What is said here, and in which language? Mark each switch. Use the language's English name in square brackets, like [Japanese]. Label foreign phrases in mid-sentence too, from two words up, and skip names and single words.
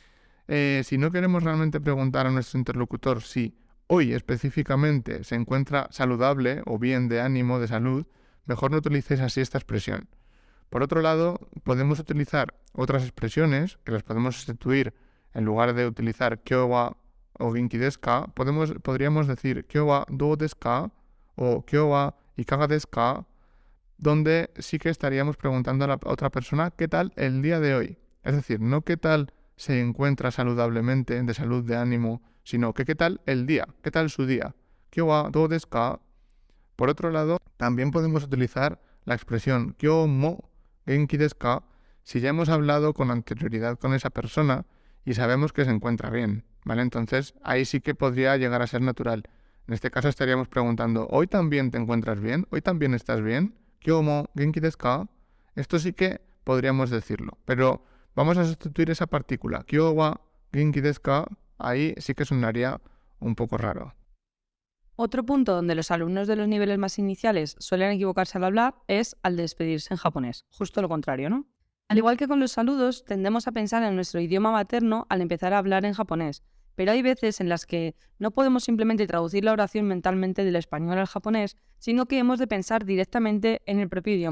[Spanish] Si no queremos realmente preguntar a nuestro interlocutor si hoy específicamente se encuentra saludable o bien de ánimo, de salud, mejor no utilicéis así esta expresión. Por otro lado, podemos utilizar otras expresiones que las podemos sustituir en lugar de utilizar [Japanese] 今日はお元気ですか, [Spanish] podríamos decir [Japanese] 今日はどうですか [Spanish] o [Japanese] 今日はいかがですか, [Spanish] donde sí que estaríamos preguntando a la otra persona qué tal el día de hoy. Es decir, no qué tal se encuentra saludablemente, de salud, de ánimo, sino que qué tal el día, qué tal su día. [Japanese] 今日はどうですか? [Spanish] Por otro lado, también podemos utilizar la expresión [Japanese] 今日も元気ですか [Spanish] si ya hemos hablado con anterioridad con esa persona y sabemos que se encuentra bien, ¿vale? Entonces, ahí sí que podría llegar a ser natural. En este caso estaríamos preguntando, ¿hoy también te encuentras bien? ¿Hoy también estás bien? [Japanese] 今日も元気ですか? [Spanish] Esto sí que podríamos decirlo, pero vamos a sustituir esa partícula, [Japanese] 今日は元気ですか, [Spanish] ahí sí que sonaría un poco raro. Otro punto donde los alumnos de los niveles más iniciales suelen equivocarse al hablar es al despedirse en japonés, justo lo contrario, ¿no? Al igual que con los saludos, tendemos a pensar en nuestro idioma materno al empezar a hablar en japonés, pero hay veces en las que no podemos simplemente traducir la oración mentalmente del español al japonés, sino que hemos de pensar directamente en el propio idioma.